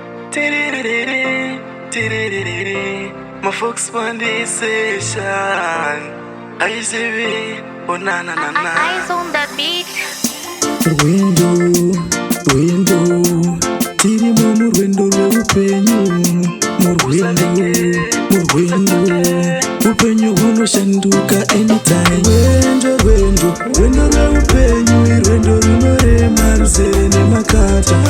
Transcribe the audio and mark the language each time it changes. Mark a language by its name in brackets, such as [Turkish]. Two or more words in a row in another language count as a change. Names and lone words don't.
[English] Tiririri, tiririri, my folks want this session. I see we, oh, na, na, na, na. Eyes on the beat. [Shona] Rwendo, rwendo, tirimo murwendo rweupenyu. Murwendo, murwendo, upenyu hunoshanduka anytime. Rwendo, rwendo, rwendo rweupenyu, irwendo runorema, ruzere nemakata.